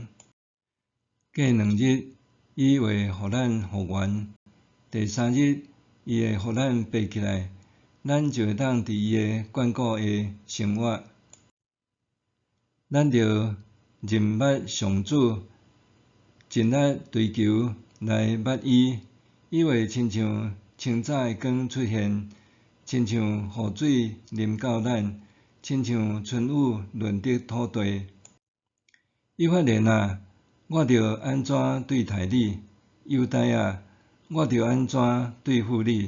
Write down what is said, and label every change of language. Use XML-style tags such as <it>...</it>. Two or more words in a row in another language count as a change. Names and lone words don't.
<nan>过2日，伊会互咱复原；第3日，伊会互咱爬起来，咱就会当伫伊的眷顾下生活。咱着认捌上主，尽力追求来捌伊。伊会亲像清早的光出现，亲像雨水淋到咱，亲像春雨润泽土地。以法莲啊，我着安怎对待你？犹大啊，我着安怎对付你？</nan>